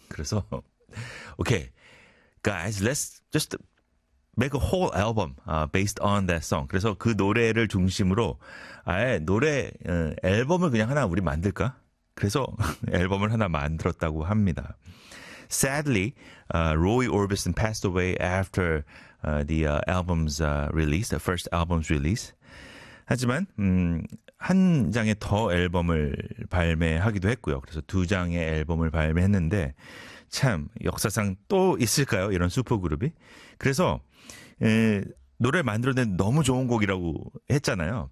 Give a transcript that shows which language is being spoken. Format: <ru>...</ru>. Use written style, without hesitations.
<ko>그래서 오케이.</ko> <en>Guys, let's just make a whole album based on that song.</en> <ko>그래서 그 노래를 중심으로 아예 노래 앨범을 그냥 하나 우리 만들까? 그래서 앨범을 하나 만들었다고 합니다.</ko> <en>Sadly, Roy Orbison passed away after the first album's release.</en> <ko>하지만 한 장의 더 앨범을 발매하기도 했고요. 그래서 두 장의 앨범을 발매했는데 참 역사상 또 있을까요? 이런 슈퍼그룹이. 그래서 노래 만들어낸 너무 좋은 곡이라고 했잖아요.</ko>